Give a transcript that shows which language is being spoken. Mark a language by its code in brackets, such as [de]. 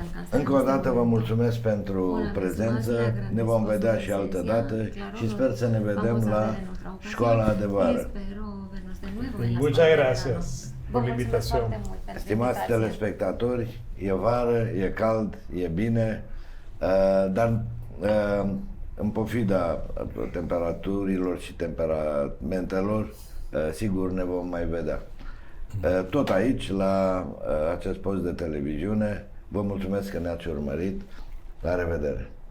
[ro] Încă o dată vă mulțumesc pentru prezență, ne vom vedea și altă dată și sper să ne vedem la Școala Adevără. [es] Muchas gracias por la invitación. [ro] Stimați telespectatori, e vară, e cald, e bine, dar în pofida temperaturilor și temperamentelor, sigur ne vom mai vedea. Tot aici, la acest post de televiziune, vă mulțumesc că ne-ați urmărit. La revedere!